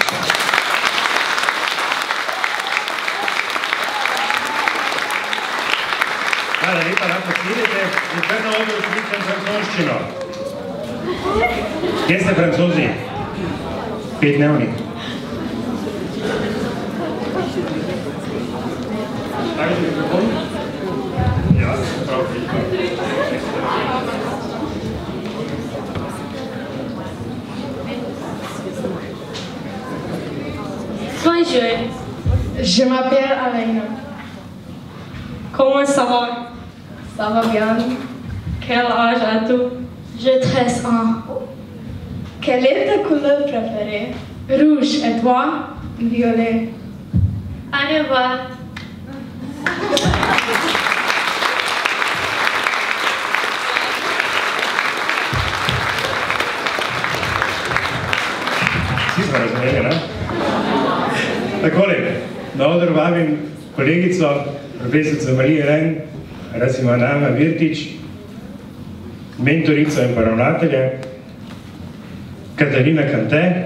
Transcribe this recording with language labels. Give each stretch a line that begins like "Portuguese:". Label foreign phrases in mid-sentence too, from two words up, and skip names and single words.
Slovenian: Hvala lepa, lahko sledite in kar na odru šličem francoščino. Kje ste Francozi? 5-dnevni. Stavite mikrofon? Ja, prav.
French: Bonjour, je m'appelle Alaina. Comment ça va? Ça va bien? Quel âge as-tu? J'ai 13 ans. Quelle est ta couleur préférée? Rouge, et toi? Violet. Au revoir.
Slovenian: Vsi smo razumeli, ne? Takole, na odr vabim kolegico, profesorico Marijo Ren, Rasimanama Virtič, mentorico in pa ravnatelja, Katarina Kante,